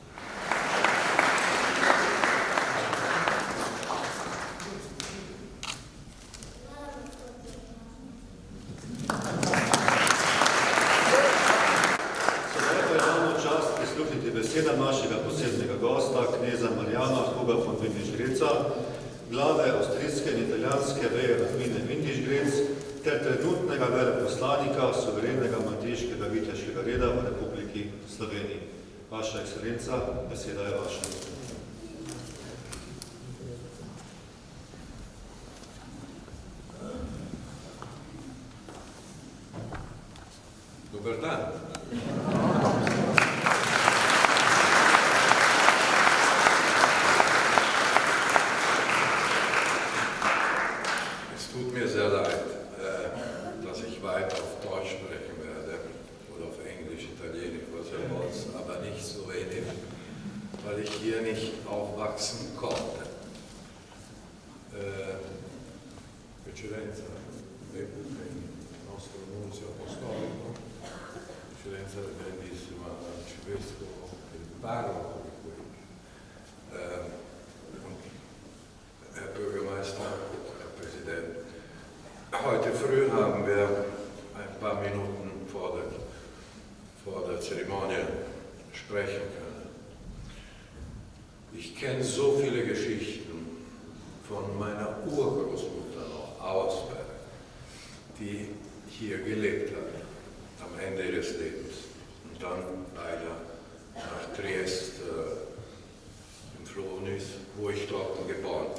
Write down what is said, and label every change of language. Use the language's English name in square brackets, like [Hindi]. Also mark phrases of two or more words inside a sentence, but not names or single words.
[Slovenian] Beseda našega posebnega gosta, kneza Marjana Huga von Windisch-Graetza, glave avstrijske in italijanske veje rodbine Windisch-Graetz ter trenutnega veleposlanika suverenega malteškega viteškega reda v Republiki Sloveniji. Vaša ekscelenca, beseda je vaša. Dober dan. [German] Es tut mir sehr leid, dass ich weiter auf Deutsch sprechen werde oder auf Englisch, Italienisch, was ihr wollt, aber nicht so wenig, weil ich hier nicht aufwachsen konnte. [Italian] Eccellenza, l'epoca in nostro nunzio apostolico, Eccellenza del grandissimo arcivescovo, il parroco di qui, [German] Herr Bürgermeister, Herr Präsident. Heute früh haben wir ein paar Minuten vor der Zeremonie sprechen können. Ich kenne so viele Geschichten von meiner Urgroßmutter noch Ausberg, die hier gelebt hat, am Ende ihres Lebens und dann leider nach Triest geflohen ist, wo ich dort geboren bin.